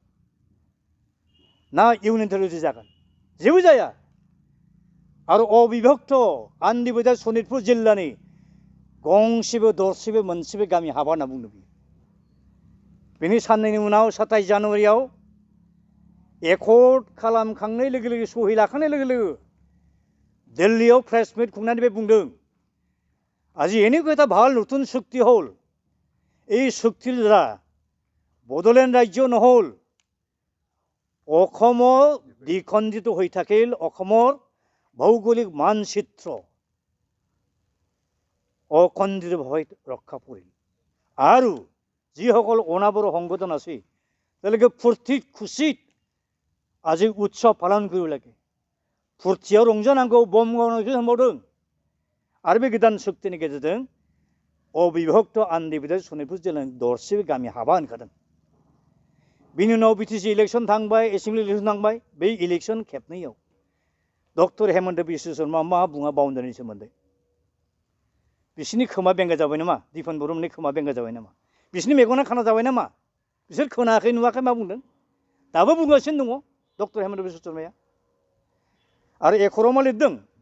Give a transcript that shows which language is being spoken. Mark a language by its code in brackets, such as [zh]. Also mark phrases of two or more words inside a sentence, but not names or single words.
[brx] ना [en] union territory [brx] जागोन जेबो जाया आरो अबिभक्त आन्दिबोदा सनितपुर जिल्लानि गंसेबो दरसेबो मोनसेबो गामि हाबा होनना बुंदों बियो बेनि साननैनि उनाव 27 जानुवारियाव एकर्ड खालामखांनाय लोगो लोगो सहि लाखांनाय लोगो लोगो दिल्लीयाव [en] press meet [brx] खुंनानै बे बुंदों [as] আজি এনেকুৱা এটা ভাল নতুন চুক্তি হ'ল এই চুক্তিৰ দ্বাৰা বড়োলেণ্ড ৰাজ্য নহ'ল অসমৰ দ্বিখণ্ডিত হৈ থাকিল অসমৰ ভৌগোলিক মানচিত্ৰ অখণ্ডিতভাৱে ৰক্ষা পৰিল আৰু যিসকল অনাবৰ সংগঠন আছে তেওঁলোকে ফূৰ্তিত খুচিত আজি উৎসৱ পালন কৰিব লাগে [brx] फुरथियाव रंजानांगौ बम गावनायखौ सानबावदों आरो बे गोदान शक्तिनि गेजेरजों अबिभक्त आन्ध्र सनितपुर जिल्लानि दरसेबो गामि हाबा ओंखारदों बिनि उनाव बिटिसि इलेक्सन थांबाय [en] assembly election [brx] थांबाय बे इलेक्सन खेबनैयाव डक्टर हेमन्त बिश्व शर्मा मा बुङा बाउण्डारिनि सोमोन्दै बिसोरनि खोमा बेंगा जाबाय नामा दिपन बर'मोननि खोमा बेंगा जाबाय नामा बिसोरनि मेगना खाना जाबाय नामा बिसोर खोनायाखै नुवाखै मा बुंदों दाबो बुंगासिनो दङ डक्टर हेमन्त बिश्व शर्माया आरो एकर्डआव मा लिरदों